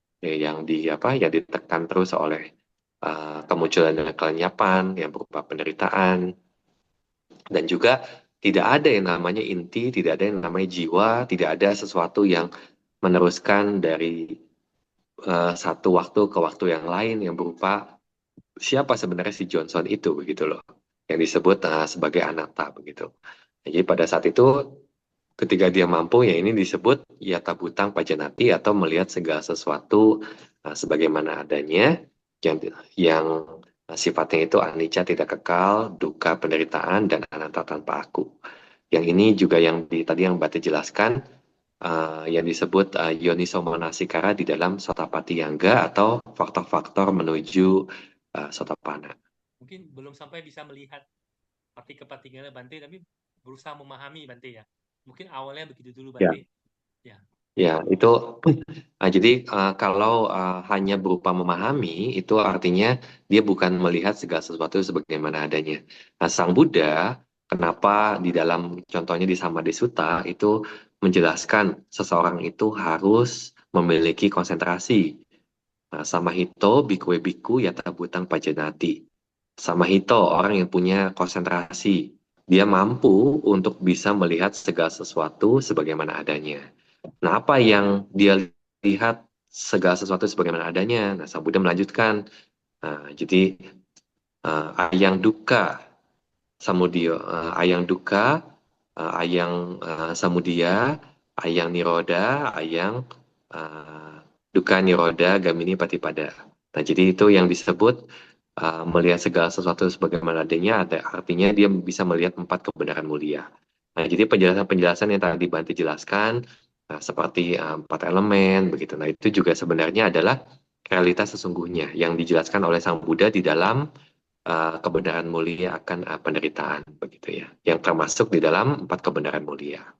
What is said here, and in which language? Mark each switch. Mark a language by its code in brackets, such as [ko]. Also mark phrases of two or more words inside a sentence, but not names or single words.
[id] yang ditekan terus oleh kemunculan dan kelenyapan yang berupa penderitaan, dan juga tidak ada yang namanya inti, tidak ada yang namanya jiwa, tidak ada sesuatu yang meneruskan dari satu waktu ke waktu yang lain yang berupa siapa sebenarnya si Johnson itu, begitu loh, yang disebut sebagai anatta, begitu. Jadi pada saat itu ketika dia mampu, ya ini disebut [pi] yata butang pajanati [id] atau melihat segala sesuatu sebagaimana adanya, yang sifatnya itu anicca, tidak kekal, dukkha, penderitaan, dan anatta, tanpa aku. Yang ini juga yang tadi yang Bate jelaskan, yang disebut [pi] yoniso manasikara [id] di dalam [pi] Sotapati Yangga [id] atau faktor-faktor menuju Sotapanna. Mungkin belum sampai bisa melihat partikel-partikelnya Bante, tapi berusaha memahami Bante ya. Mungkin awalnya begitu dulu Bante. Ya. Ya, itu jadi kalau hanya berupa memahami, itu artinya dia bukan melihat segala sesuatu sebagaimana adanya. Nah, Sang Buddha, kenapa di dalam contohnya di Samadhisutta itu menjelaskan seseorang itu harus memiliki konsentrasi. Nah, [pi] Samahito bhikkhue bhikkhu yata bhutang pajanati. [id] Samahito, orang yang punya konsentrasi. Dia mampu untuk bisa melihat segala sesuatu sebagaimana adanya. Nah, apa yang dia lihat segala sesuatu sebagaimana adanya? Nah, Sang Buddha melanjutkan. Nah, jadi [pi] ayang dukkha samudio, ayang dukkha, ayang samudia, ayang niroda, ayang dukkha niroda gamini patipada. [id] Nah, jadi itu yang disebut melihat segala sesuatu sebagaimana adanya, artinya dia bisa melihat 4 kebenaran mulia. Nah, jadi penjelasan-penjelasan yang tadi Bante jelaskan, seperti 4 elemen, begitu. Nah, itu juga sebenarnya adalah realitas sesungguhnya yang dijelaskan oleh Sang Buddha di dalam kebenaran mulia akan penderitaan, begitu ya, yang termasuk di dalam 4 kebenaran mulia.